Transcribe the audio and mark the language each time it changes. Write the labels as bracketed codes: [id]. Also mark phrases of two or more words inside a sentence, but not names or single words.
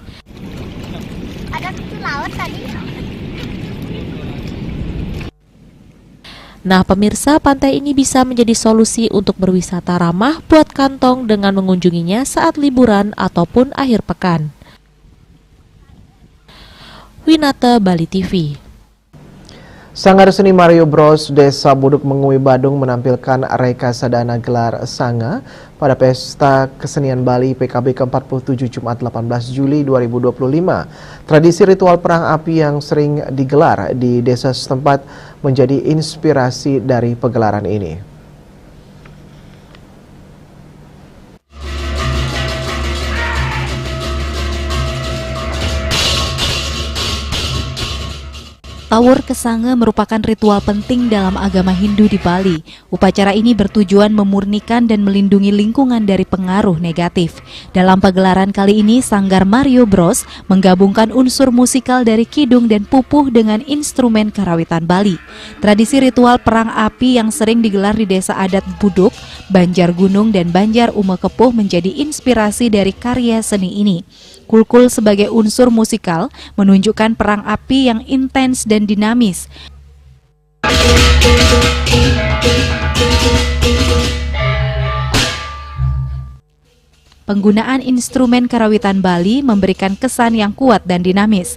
[id] Ada kutu laut tadi. Nah, pemirsa, pantai ini bisa menjadi solusi untuk berwisata ramah buat kantong dengan mengunjunginya saat liburan ataupun akhir pekan. Winata, Bali TV. Sanggar Seni Mario Bros Desa Buduk Mengui, Badung menampilkan reksadana gelar Sanga pada Pesta Kesenian Bali PKB ke-47 Jumat 18 Juli 2025. Tradisi ritual perang api yang sering digelar di desa setempat menjadi inspirasi dari pegelaran ini. Tawur Kesange merupakan ritual penting dalam agama Hindu di Bali. Upacara ini bertujuan memurnikan dan melindungi lingkungan dari pengaruh negatif. Dalam pagelaran kali ini, Sanggar Mario Bros menggabungkan unsur musikal dari kidung dan pupuh dengan instrumen karawitan Bali. Tradisi ritual perang api yang sering digelar di desa adat Buduk, Banjar Gunung, dan Banjar Umekepuh menjadi inspirasi dari karya seni ini. Kulkul sebagai unsur musikal menunjukkan perang api yang intens dan dinamis. Penggunaan instrumen karawitan Bali memberikan kesan yang kuat dan dinamis.